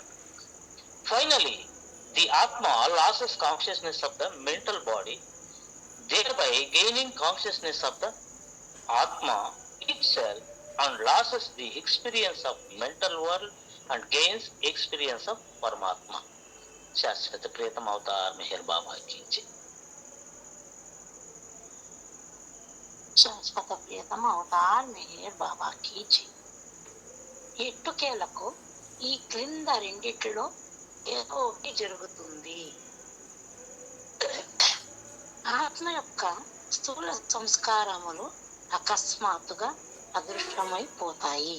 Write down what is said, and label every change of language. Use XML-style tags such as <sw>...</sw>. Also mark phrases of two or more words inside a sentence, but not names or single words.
<en>Finally, the Atma loses consciousness of the mental body, thereby gaining consciousness of the Atma itself, and loses the experience of mental world and gains experience of Paramatma.</en> <te>శాశ్వత ప్రీతం అవతార్ మెహర్ బాబా</te> <hi>की जय.</hi> <te>శాశ్వత ప్రియతమ అవతార్ మెహర్ బాబా</te> <hi>की जय.</hi> <te>ఎట్టుకేలకు ఈ క్రింద రెండిటిలో ఏదో ఒకటి జరుగుతుంది. ఆత్మ యొక్క స్థూల సంస్కారములు అకస్మాత్తుగా అదృశ్యమైపోతాయి.</te>